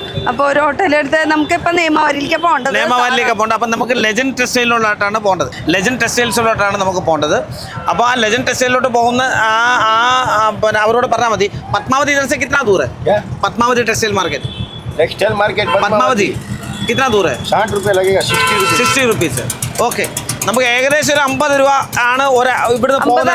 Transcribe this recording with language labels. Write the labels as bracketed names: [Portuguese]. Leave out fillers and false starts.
[Malayalam] അപ്പൊ ഒരു ഹോട്ടലെടുത്ത് നമുക്ക് ഇപ്പൊ നിയമവാരിയിലേക്ക് പോകേണ്ടത്. അപ്പൊ നമുക്ക് ലെജൻഡ് ടെക്സ്റ്റൈലിലോട്ടാണ് പോകേണ്ടത്. ലെജൻഡ് ടെക്സ്റ്റൈൽസിലോട്ടാണ് നമുക്ക് പോകേണ്ടത്. അപ്പോൾ ആ ലെജൻഡ് ടെക്സ്റ്റൈലിലോട്ട് പോകുന്ന പിന്നെ അവരോട് പറഞ്ഞാൽ മതി പത്മാവതി [Hindi] इधर से कितना दूर है? पद्मावती टेक्सटाइल मार्केट पद्मावती कितना दूर है? 60 रुपये लगेगा. [English] 60 rupees. [Malayalam] ഓക്കെ, നമുക്ക് ഏകദേശം ഒരു 50 രൂപ ആണ് ഇവിടുന്ന് പോകുന്നത്.